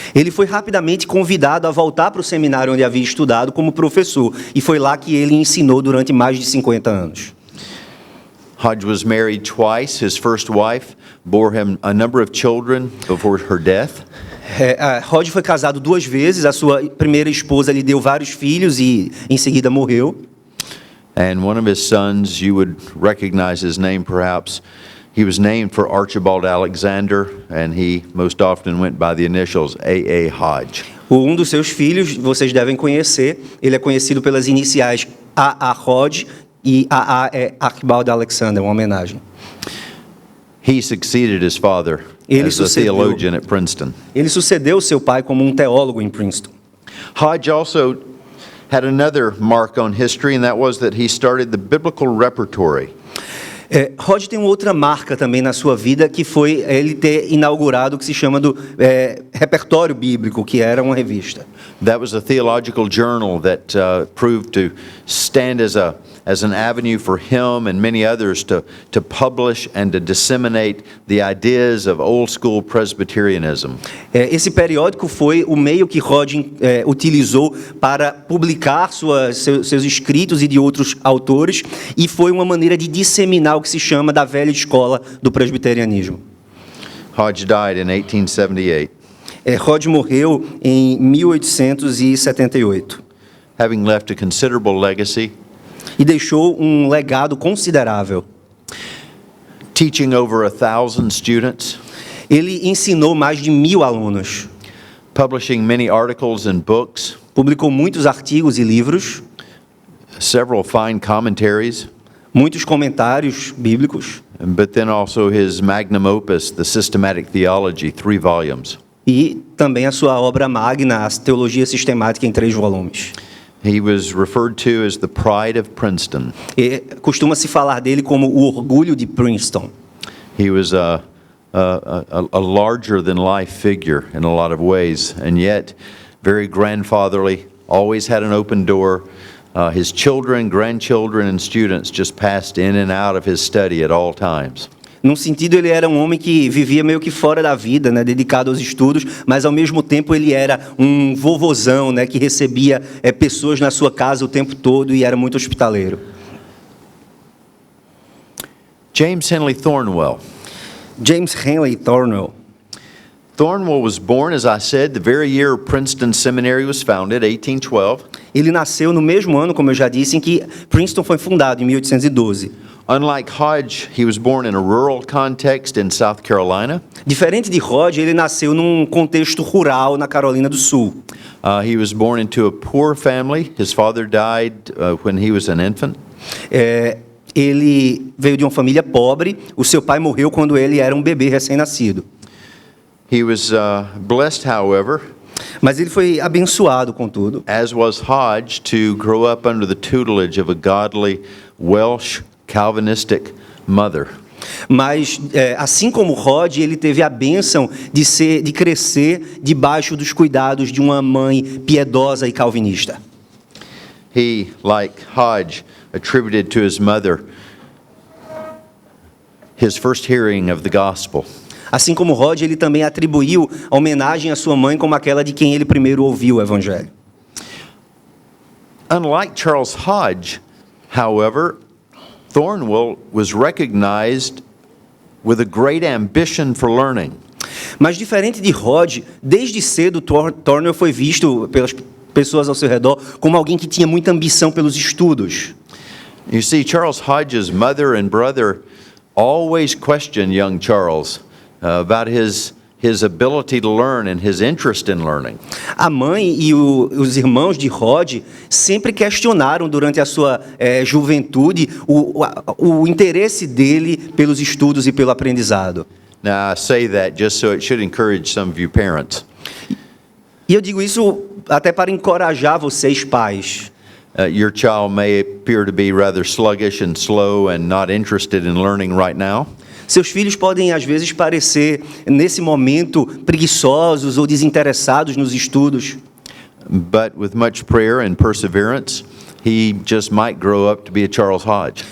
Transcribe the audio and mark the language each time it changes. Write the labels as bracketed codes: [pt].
[pt] Ele foi rapidamente convidado a voltar para o seminário onde havia estudado como professor, e foi lá que ele ensinou durante mais de 50 anos. [en] Hodge was married twice. His first wife bore him a number of children before her death. [pt] Hodge foi casado 2 vezes. A sua primeira esposa lhe deu vários filhos e em seguida morreu. [en] And one of his sons, you would recognize his name perhaps. He was named for Archibald Alexander, and he most often went by the initials A.A. Hodge. [pt] Dos seus filhos, vocês devem conhecer. Ele é conhecido pelas iniciais A.A. Hodge e A.A. é Archibald Alexander, uma homenagem. [en] He succeeded his father as a theologian at Princeton. [pt] Ele sucedeu seu pai como um teólogo em Princeton. [en] Hodge also had another mark on history, and that was that he started the biblical repertory. [pt] Hodge tem uma outra marca também na sua vida, que foi ele ter inaugurado o que se chama do Repertório Bíblico, que era uma revista. [en] That was a theological journal that proved to stand as an avenue for him and many others to publish and to disseminate the ideas of old school Presbyterianism. [pt] Esse periódico foi o meio que Hodge utilizou para publicar seus escritos e de outros autores, e foi uma maneira de disseminar o que se chama da velha escola do presbiterianismo. [en] Hodge died in 1878. [pt] Hodge morreu em 1878. [en] Having left a considerable legacy. [pt] E deixou um legado considerável. [en] Teaching over 1,000 students. [pt] Ele ensinou mais de 1.000 alunos. [en] Publishing many articles and books. [pt] Publicou muitos artigos e livros. [en] Several fine commentaries. [pt] Muitos comentários bíblicos. [en] But then also his magnum opus, The Systematic Theology, 3 volumes. [pt] E também a sua obra magna, a Teologia Sistemática, em 3 volumes. [en] He was referred to as the pride of Princeton. [pt] E costuma-se falar dele como o orgulho de Princeton. [en] He was a larger than life figure in a lot of ways, and yet very grandfatherly, always had an open door. His children, grandchildren, and students just passed in and out of his study at all times. [pt] Num sentido, ele era um homem que vivia meio que fora da vida, né, dedicado aos estudos, mas ao mesmo tempo ele era um vovozão, né, que recebia pessoas na sua casa o tempo todo e era muito hospitaleiro. [en] James Henley Thornwell. [pt] James Henley Thornwell. [en] Thornwell was born, as I said, the very year Princeton Seminary was founded, 1812. [pt] Ele nasceu no mesmo ano, como eu já disse, em que Princeton foi fundado, em 1812. [en] Unlike Hodge, he was born in a rural context in South Carolina. [pt] Diferente de Hodge, ele nasceu num contexto rural na Carolina do Sul. [en] He was born into a poor family. His father died when he was an infant. [pt] Ele veio de uma família pobre. O seu pai morreu quando ele era um bebê recém-nascido. [en] He was blessed, however, [pt] mas ele foi abençoado, contudo, [en] as was Hodge, to grow up under the tutelage of a godly Welsh Calvinistic mother. [pt] Mas, assim como Hodge, ele teve a bênção de crescer debaixo dos cuidados de uma mãe piedosa e calvinista. [en] he, like Hodge, attributed to his mother his first hearing of the gospel. [pt] Assim como Hodge, ele também atribuiu a homenagem à sua mãe como aquela de quem ele primeiro ouviu o evangelho. [en] Unlike Charles Hodge, however, Thornwell was recognized with a great ambition for learning. [pt] Mas diferente de Hodge, desde cedo Thornwell foi visto pelas pessoas ao seu redor como alguém que tinha muita ambição pelos estudos. [en] You see, Charles Hodge's mother and brother always questioned young Charles about his ability to learn and his interest in learning. [pt] A mãe e os irmãos de Hodge sempre questionaram durante a sua juventude o interesse dele pelos estudos e pelo aprendizado. [en] Now, I say that just so it should encourage some of you parents. [pt] E eu digo isso até para encorajar vocês, pais. [en] Your child may appear to be rather sluggish and slow and not interested in learning right now. [pt] Seus filhos podem, às vezes, parecer, nesse momento, preguiçosos ou desinteressados nos estudos. [en] But with much prayer and perseverance, he just might grow up to be a Charles Hodge.